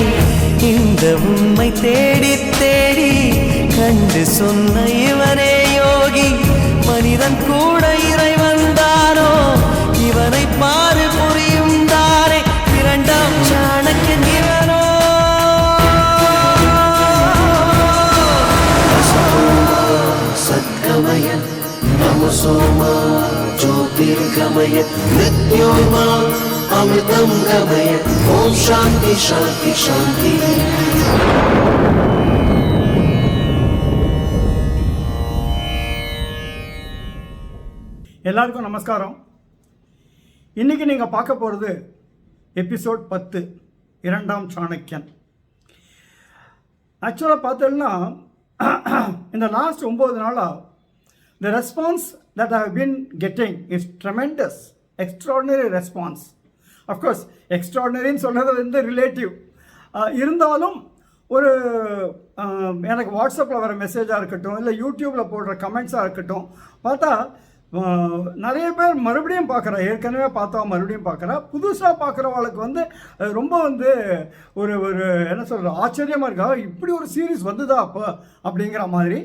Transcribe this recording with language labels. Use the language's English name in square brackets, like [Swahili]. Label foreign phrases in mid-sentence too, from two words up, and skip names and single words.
[Tamil] இந்த உண்மை தேடி தேடி கண்டு சொன்ன இவனே யோகி. மனிதன் கூட இறைவன் தானோ, இவனை பாரு புரியும் தானே. இரண்டாம் சாணக்கியன் இவனோ. [Sanskrit] असतोमा सद्गमय तमसोमा ज्योतिर्गमय मृत्युर्मा अमृतं गमय ओम शांति शांति शांति। [Tamil] எல்லாருக்கும் நமஸ்காரம். இன்றைக்கி நீங்கள் பார்க்க போகிறது எபிசோட் 10, இரண்டாம் சாணக்கியன். ஆக்சுவலாக பார்த்தோம்னா இந்த லாஸ்ட் 9 நாளாக [English] the response that I have been getting is tremendous, extraordinary response. Of course, [Tamil] extraordinaryன்னு சொன்னது வந்து ரிலேட்டிவ் இருந்தாலும் ஒரு எனக்கு வாட்ஸ்அப்பில் வர மெசேஜாக இருக்கட்டும், இல்லை யூடியூப்பில் போடுற கமெண்ட்ஸாக இருக்கட்டும், பார்த்தா நிறைய பேர் மறுபடியும் பார்க்குறா. ஏற்கனவே பார்த்தா மறுபடியும் பார்க்குறா. புதுசாக பார்க்குறவங்களுக்கு வந்து ரொம்ப வந்து ஒரு ஒரு என்ன சொல்கிற ஆச்சரியமாக இருக்கா, இப்படி ஒரு சீரீஸ் வந்துதா அப்போ அப்படிங்கிற மாதிரி.